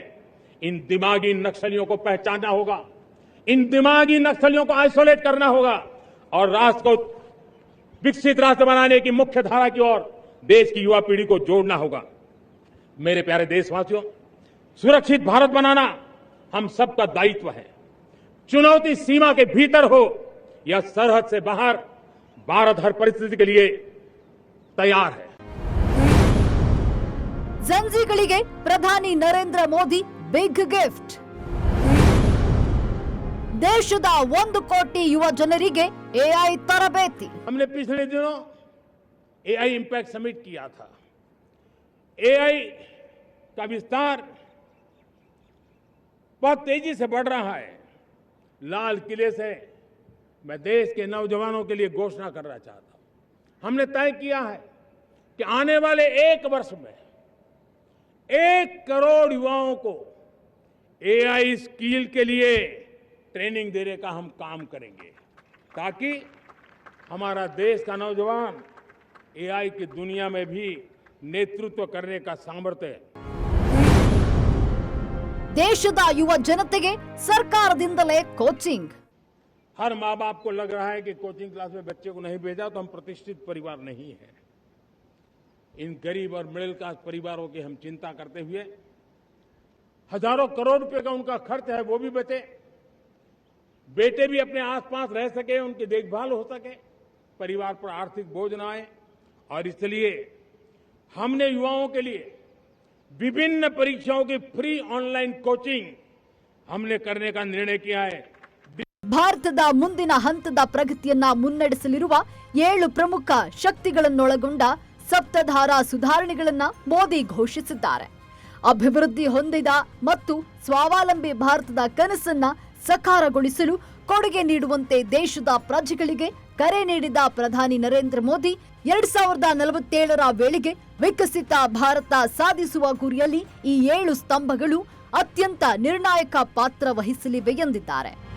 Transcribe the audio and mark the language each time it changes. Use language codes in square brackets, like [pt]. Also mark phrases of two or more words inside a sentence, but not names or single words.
[hi] इन दिमागी नक्सलियों को पहचानना होगा, इन दिमागी नक्सलियों को आइसोलेट करना होगा और राष्ट्र को विकसित राष्ट्र बनाने की मुख्य धारा की ओर देश की युवा पीढ़ी को जोड़ना होगा. मेरे प्यारे देशवासियों, सुरक्षित भारत बनाना हम सबका दायित्व है. चुनौती सीमा के भीतर हो या सरहद से बाहर, भारत हर परिस्थिति के लिए तैयार है. [kn] ಜಂಜಿಗಳಿಗೆ ಪ್ರಧಾನಿ ನರೇಂದ್ರ ಮೋದಿ [en] big gift. [kn] ದೇಶದ 1 ಕೋಟಿ ಯುವ ಜನರಿಗೆ ಎಐ ತರಬೇತಿ. [hi] हमने पिछले दिनों [en] AI impact summit [hi] किया था. एआई का विस्तार बहुत तेजी से बढ़ रहा है. लाल किले से मैं देश के नौजवानों के लिए घोषणा करना चाहता हूं. हमने तय किया है कि आने वाले 1 वर्ष में 1 करोड़ युवाओं को [en] AI skill [hi] के लिए ट्रेनिंग देने का हम काम करेंगे, ताकि हमारा देश का नौजवान एआई की दुनिया में भी नेतृत्व करने का सामर्थ्य. [kn] ದೇಶದ ಯುವ ಜನತೆಗೆ ಸರ್ಕಾರದಿಂದಲೇ ಕೋಚಿಂಗ್. [hi] हर माँ बाप को लग रहा है कि [en] coaching class [hi] में बच्चे को नहीं भेजा तो हम प्रतिष्ठित परिवार नहीं है. इन गरीब और [en] middle class [hi] परिवारों की हम चिंता करते हुए हजारों करोड़ रुपए का उनका खर्च है वो भी बचे, बेटे भी अपने आसपास रह सके, उनकी देखभाल हो सके, परिवार पर आर्थिक बोझ न आए. और इसलिए हमने युवाओं के लिए विभिन्न परीक्षाओं की [en] free online coaching [hi] हमने करने का निर्णय किया है. [kn] ಭಾರತದ ಮುಂದಿನ ಹಂತದ ಪ್ರಗತಿಯನ್ನ ಮುನ್ನಡೆಸಲಿರುವ 7 ಪ್ರಮುಖ ಶಕ್ತಿಗಳನ್ನೊಳಗೊಂಡ ಸಪ್ತಧಾರಾ ಸುಧಾರಣೆಗಳನ್ನ ಮೋದಿ ಘೋಷಿಸಿದ್ದಾರೆ. ಅಭಿವೃದ್ಧಿ ಹೊಂದಿದ ಮತ್ತು ಸ್ವಾವಲಂಬಿ ಭಾರತದ ಕನಸನ್ನ ಸಕಾರಗೊಳಿಸಲು ಕೊಡುಗೆ ನೀಡುವಂತೆ ದೇಶದ ಪ್ರಜೆಗಳಿಗೆ ಕರೆ ನೀಡಿದ ಪ್ರಧಾನಿ ನರೇಂದ್ರ ಮೋದಿ 2047ರ ವೇಳೆಗೆ ವಿಕಸಿತ ಭಾರತ ಸಾಧಿಸುವ ಗುರಿಯಲ್ಲಿ ಈ 7 ಸ್ತಂಭಗಳು ಅತ್ಯಂತ ನಿರ್ಣಾಯಕ ಪಾತ್ರ ವಹಿಸಲಿವೆ ಎಂದಿದ್ದಾರೆ.